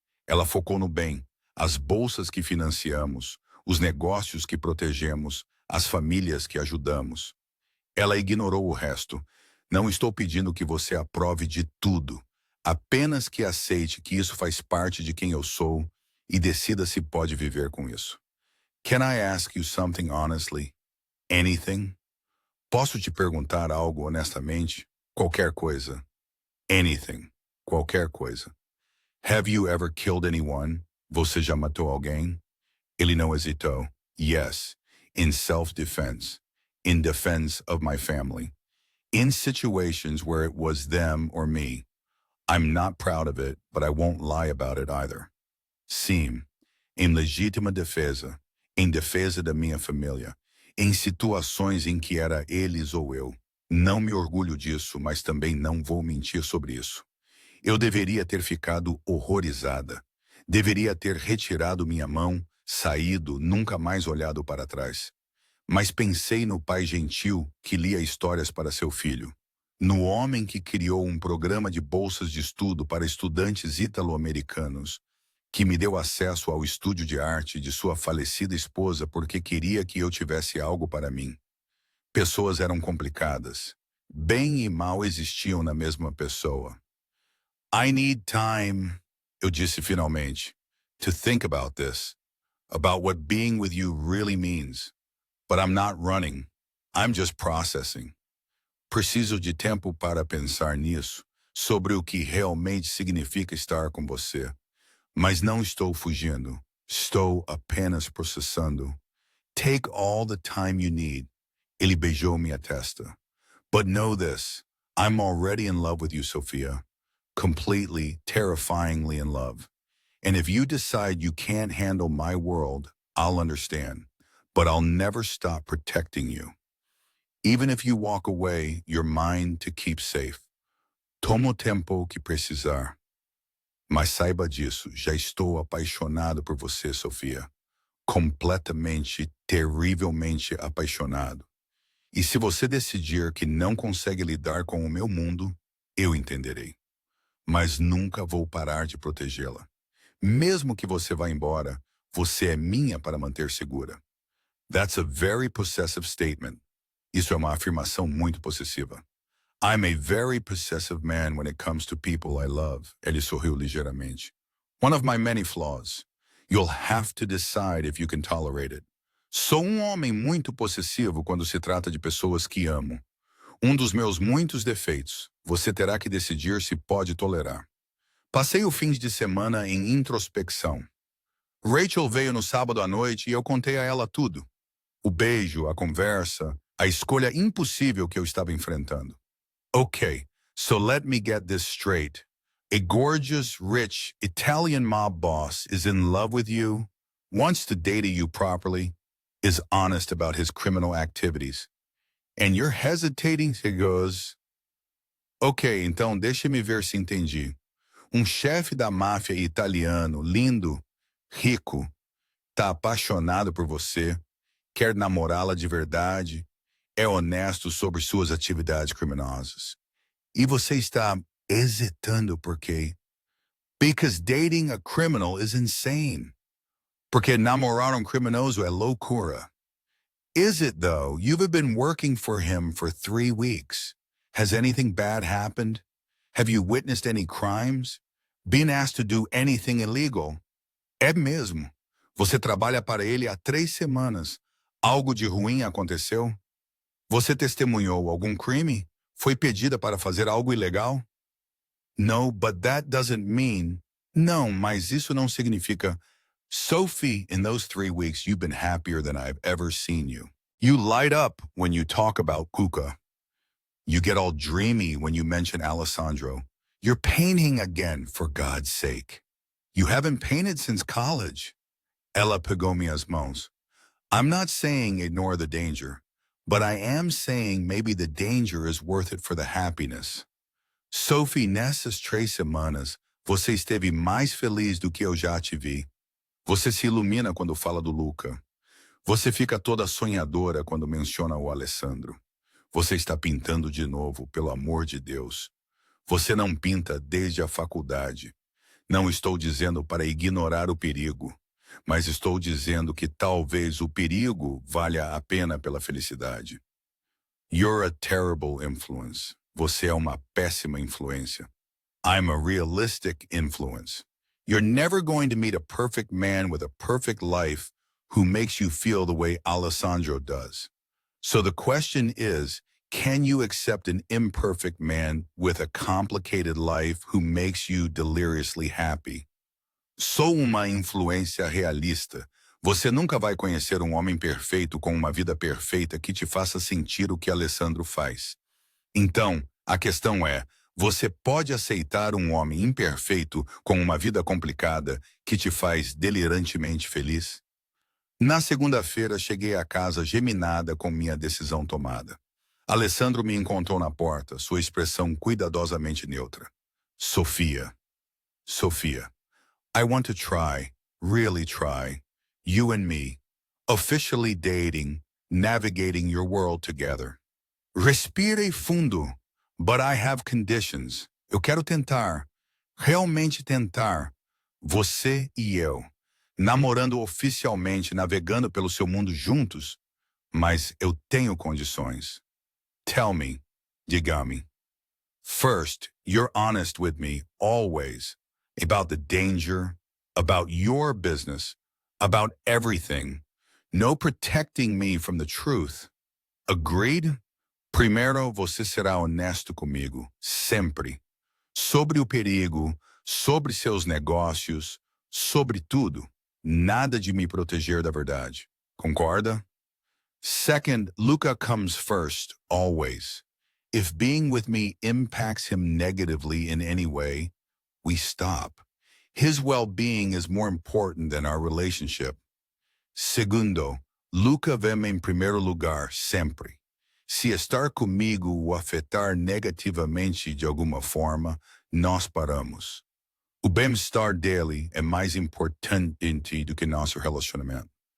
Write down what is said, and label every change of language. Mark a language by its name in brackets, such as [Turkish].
[Portuguese] Ela focou no bem, as bolsas que financiamos, os negócios que protegemos, as famílias que ajudamos. Ela ignorou o resto. Não estou pedindo que você aprove de tudo. Apenas que aceite que isso faz parte de quem eu sou e decida se pode viver com isso. [English] Can I ask you something honestly? Anything? [Portuguese] Posso te perguntar algo honestamente? Qualquer coisa. [English] Anything. [Portuguese] Qualquer coisa. [English] Have you ever killed anyone? [Portuguese] Você já matou alguém? Ele não hesitou. [English] Yes. In self-defense. In defense of my family. In situations where it was them or me. I'm not proud of it, but I won't lie about it either. [Portuguese] Sim. Em legítima defesa. Em defesa da minha família. Em situações em que era eles ou eu. Não me orgulho disso, mas também não vou mentir sobre isso. Eu deveria ter ficado horrorizada. Deveria ter retirado minha mão, saído, nunca mais olhado para trás. Mas pensei no pai gentil que lia histórias para seu filho. No homem que criou um programa de bolsas de estudo para estudantes italo-americanos, que me deu acesso ao estúdio de arte de sua falecida esposa porque queria que eu tivesse algo para mim. Pessoas eram complicadas. Bem e mal existiam na mesma pessoa. [English] I need time, [Portuguese] eu disse finalmente, [English] to think about this, about what being with you really means. But I'm not running. I'm just processing. [Portuguese] Preciso de tempo para pensar nisso, sobre o que realmente significa estar com você. Mas não estou fugindo. Estou apenas processando. [English] Take all the time you need. [Portuguese] Ele beijou minha testa. [English] But know this, I'm already in love with you, Sophia. Completely, terrifyingly in love. And if you decide you can't handle my world, I'll understand. But I'll never stop protecting you. Even if you walk away, you're mine to keep safe. [Portuguese] Toma o tempo que precisar. Mas saiba disso, já estou apaixonado por você, Sofia. Completamente, terrivelmente apaixonado. E se você decidir que não consegue lidar com o meu mundo, eu entenderei. Mas nunca vou parar de protegê-la. Mesmo que você vá embora, você é minha para manter segura. [English] That's a very possessive statement. [Portuguese] Isso é uma afirmação muito possessiva. [English] I'm a very possessive man when it comes to people I love. [Portuguese] Ele sorriu ligeiramente. [English] One of my many flaws. You'll have to decide if you can tolerate it. [Portuguese] Sou um homem muito possessivo quando se trata de pessoas que amo. Um dos meus muitos defeitos. Você terá que decidir se pode tolerar. Passei o fim de semana em introspecção. Rachel veio no sábado à noite e eu contei a ela tudo. O beijo, a conversa, a escolha impossível que eu estava enfrentando. [English] Okay, so let me get this straight. A gorgeous, rich, Italian mob boss is in love with you, wants to date you properly, is honest about his criminal activities. And you're hesitating, he goes. [Portuguese] Ok, então deixe-me ver se entendi. Um chefe da máfia italiano, lindo, rico, tá apaixonado por você, quer namorá-la de verdade, é honesto sobre suas atividades criminosas. E você está hesitando por quê? [English] Because dating a criminal is insane. [Portuguese] Porque namorar criminoso é loucura. [English] Is it, though? You've been working for him for 3 weeks. Has anything bad happened? Have you witnessed any crimes? Been asked to do anything illegal? [Portuguese] É mesmo. Você trabalha para ele há 3 semanas. Algo de ruim aconteceu? Você testemunhou algum crime? Foi pedida para fazer algo ilegal? [English] No, but that doesn't mean... [Portuguese] Não, mas isso não significa... [English] Sophie, in those 3 weeks, you've been happier than I've ever seen you. You light up when you talk about Kuka. You get all dreamy when you mention Alessandro. You're painting again, for God's sake. You haven't painted since college. [Portuguese] Ela pegou minhas mãos. [English] I'm not saying ignore the danger, but I am saying maybe the danger is worth it for the happiness. [Portuguese] Sophie, nessas 3 semanas, você esteve mais feliz do que eu já te vi. Você se ilumina quando fala do Luca. Você fica toda sonhadora quando menciona o Alessandro. Você está pintando de novo, pelo amor de Deus. Você não pinta desde a faculdade. Não estou dizendo para ignorar o perigo, mas estou dizendo que talvez o perigo valha a pena pela felicidade. [English] You're a terrible influence. [Portuguese] Você é uma péssima influência. [English] I'm a realistic influence. You're never going to meet a perfect man with a perfect life who makes you feel the way Alessandro does. So the question is, can you accept an imperfect man with a complicated life who makes you deliriously happy? [Portuguese] Sou uma influência realista. Você nunca vai conhecer um homem perfeito com uma vida perfeita que te faça sentir o que Alessandro faz. Então, a questão é, você pode aceitar um homem imperfeito com uma vida complicada que te faz delirantemente feliz? Na segunda-feira, cheguei à casa geminada com minha decisão tomada. Alessandro me encontrou na porta, sua expressão cuidadosamente neutra. Sofia. Sofia. [English] I want to try, really try, you and me, officially dating, navigating your world together. [Portuguese] Respire fundo. [English] But I have conditions. [Portuguese] Eu quero tentar, realmente tentar, você e eu, namorando oficialmente, navegando pelo seu mundo juntos, mas eu tenho condições. [English] Tell me, [Portuguese] diga-me. [English] First, you're honest with me, always, about the danger, about your business, about everything. No protecting me from the truth. Agreed? [Portuguese] Primeiro, você será honesto comigo, sempre. sobre o perigo, sobre seus negócios, sobre tudo. Nada de me proteger da verdade. Concorda? [English] Second, Luca comes first, always. If being with me impacts him negatively in any way, we stop. His well-being is more important than our relationship. [Portuguese] Segundo, Luca vem em primeiro lugar, sempre. Se estar comigo o afetar negativamente de alguma forma, nós paramos. O bem-estar dele é mais importante do que nosso relacionamento.